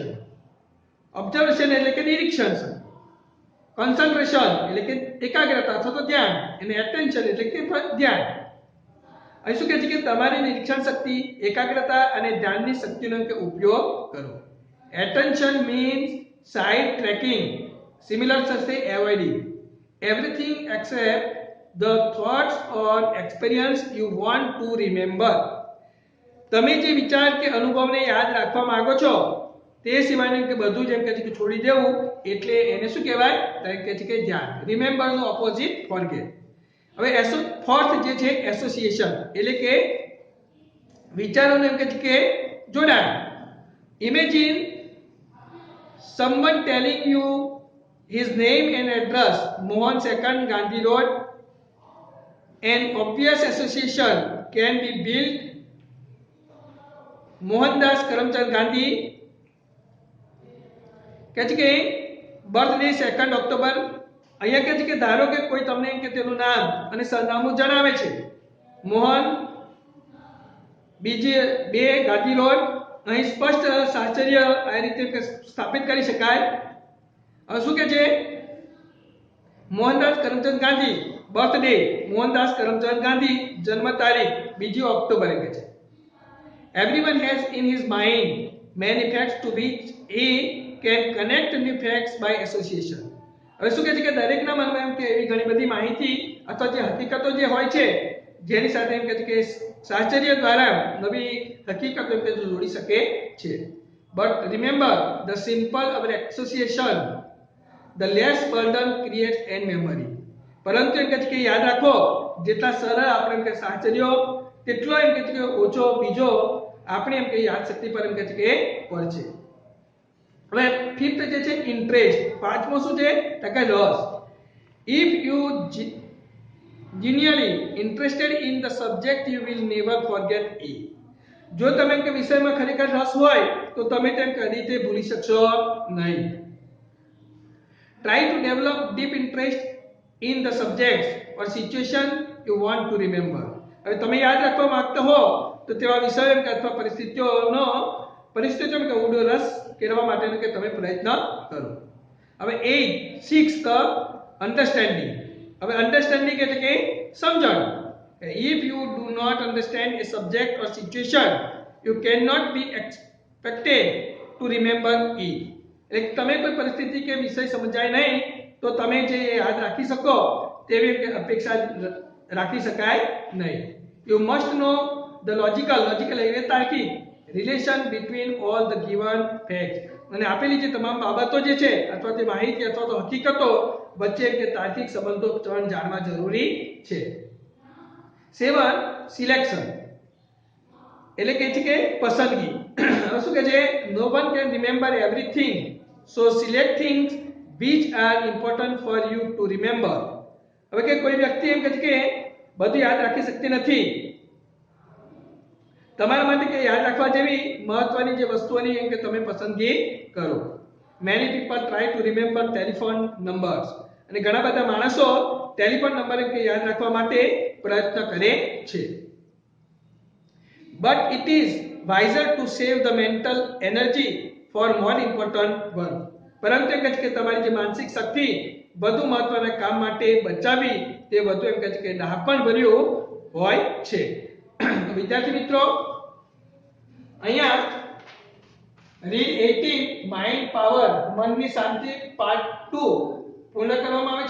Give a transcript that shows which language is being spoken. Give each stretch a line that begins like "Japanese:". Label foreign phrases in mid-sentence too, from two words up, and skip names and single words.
Gujarati: ઓબ્ઝર્વેશન એટલે કે નિરીક્ષણ, કોન્સન્ટ્રેશન એટલે કે એકાગ્રતા અથવા તો ધ્યાન, અને એટેન્શન એટલે કે ધ્યાન. અહીં શું કહે છે કે તમારી નિરીક્ષણ શક્તિ, એકાગ્રતા અને ધ્યાનની શક્તિનો ઉપયોગ કરો.
English: attention means side tracking, similar થશે એવોઇડિંગ everything except the thoughts or experience you want to remember.
Gujarati: તમે જે વિચાર કે અનુભવને યાદ રાખવા માંગો છો તે સિવાયનું કે બધું જ એમ કહે છે કે છોડી દેવું, એટલે એને શું કહેવાય તો કહે છે કે ધ્યાન.
English: રિમેમ્બર નો opposite forget.
Gujarati: હવે ફોર્થ જે છે એસોસિએશન, એટલે કે વિચારોને એમ કહે છે કે જોડાણ.
English: ઇમેજિન someone telling you his name and address, Mohan 2nd Gandhi Road. An obvious association can be built.
Gujarati: Mohandas Karamchand Gandhi કહે છે કે
English: birthday 2nd October.
Gujarati: અહીંયા કહે છે કે ધારો કે કોઈ તમને એમ કે તેનું નામ અને સરનામું જણાવે છે, મોહન બીજી 2 ગાંધી રોડ. અહીં સ્પષ્ટ સાહચર્ય આ રીતે સ્થાપિત કરી શકાય. હવે શું કે છે, મોહનદાસ કરમચંદ ગાંધી બર્થડે, મોહનદાસ કરમચંદ ગાંધી જન્મ તારીખ 2 ઓક્ટોબર કે છે.
English: Everyone has in his mind many facts to which he can connect new facts by association.
Gujarati: હવે શું કહે છે કે દરેકના મનમાં એમ કે એવી ઘણી બધી માહિતી અથવા જે હકીકતો જે હોય છે જેની સાથે એમ કહે છે કે સાહચર્ય દ્વારા નવી હકીકતો એમ કે જોડી શકે છે.
English: But remember the simple our association, the less burden creates and memory.
Gujarati: પરંતુ એમ કહે છે કે યાદ રાખો જેટલા સરળ આપણે એમ કે સાહચર્યો તેટલો એમ કહે છે કે ઓછો બીજો આપણે એમ કે યાદ શક્તિ પર એમ કહે છે કે પડશે. હવે ફિફ્થ જે છે ઇન્ટરેસ્ટ. પાંચમો શું છે તો કે રસ.
English: If you genuinely interested in the subject you will never forget it.
Gujarati: જો તમે કે વિષયમાં ખરેખર રસ હોય તો તમે તેમ કદી રીતે ભૂલી શકશો નહીં.
English: Try to develop deep interest in the subjects or situation you want to remember.
Gujarati: હવે તમે યાદ રાખવા માંગતા હો તો તેવા વિષયો કે અથવા પરિસ્થિતિઓમાં કે ઊંડો રસ કેળવવા માટેનો કે તમે પ્રયત્ન કરો.
English: હવે 6 the understanding.
Gujarati: હવે અન્ડરસ્ટેન્ડિંગ એટલે કે સમજણ.
English: If you do not understand a subject or situation, you cannot be expected to remember it.
Gujarati: એટલે તમે કોઈ પરિસ્થિતિ કે વિષય સમજાય નહીં તો તમે જે યાદ રાખી શકો તેવી અપેક્ષા રાખી શકાય નહીં.
English: You must know the logical
Gujarati: એટલે તાર્કિક
English: relation between all the given facts.
Gujarati: અને આપેલી જે તમામ બાબતો જે છે અથવા તે માહિતી અથવા તો હકીકતો વચ્ચે કે તાર્કિક સંબંધો જાણવા જરૂરી છે. 7 સિલેક્શન એટલે કે છે કે પસંદગી. હવે શું કહે છે,
English: no one can remember everything, so select things which are important for you to remember.
Gujarati: હવે કે કોઈ વ્યક્તિ એમ કહે છે કે બધું યાદ રાખી શકતી નથી, તમારા માટે કે યાદ રાખવા જેવી મહત્વની જે વસ્તુઓની એમ કે તમે પસંદગી કરો.
English: Many people try to remember telephone numbers.
Gujarati: અને ઘણા બધા માણસો ટેલિફોન નંબર કે યાદ રાખવા માટે પ્રયત્ન કરે છે.
English: But it is wiser to save the mental energy for more important work.
Gujarati: પરંતુ એમ કહે છે કે તમારી જે માનસિક શક્તિ વધુ મહત્વના કામ માટે બચાવી તે વધુ એમ કહે છે કે ડહાપણ ભર્યું હોય છે. વિદ્યાર્થી મિત્રો, અહીંયા રીડ 18
English: mind power
Gujarati: મનની શાંતિ પાર્ટ 2 પૂર્ણ કરવામાં આવે છે.